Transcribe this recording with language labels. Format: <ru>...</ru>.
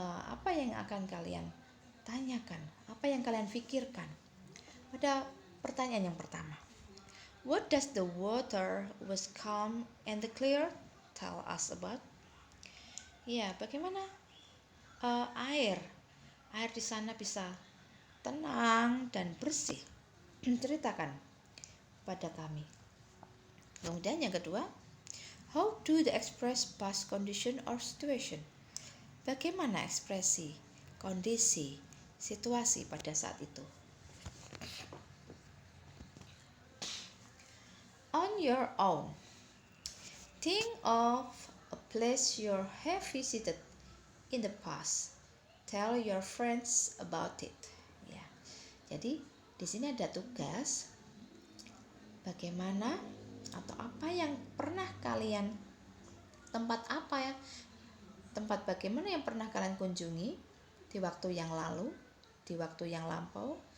<id>Apa yang akan kalian tanyakan? Apa yang kalian pikirkan? Pada pertanyaan yang pertama.</id> <en>What does the water was calm and clear tell us about?</en> <id>Ya, bagaimana air di sana bisa tenang dan bersih? Ceritakan pada kami. Kemudian yang kedua,</id> <en>how do the express past condition or situation?</en> <id>Bagaimana ekspresi, kondisi, situasi pada saat itu?</id> <en>On your own, think of a place you have visited in the past. Tell your friends about it.</en> <id>Ya, jadi di sini ada tugas bagaimana atau apa yang pernah kalian tempat bagaimana yang pernah kalian kunjungi di waktu yang lalu, di waktu yang lampau.</id>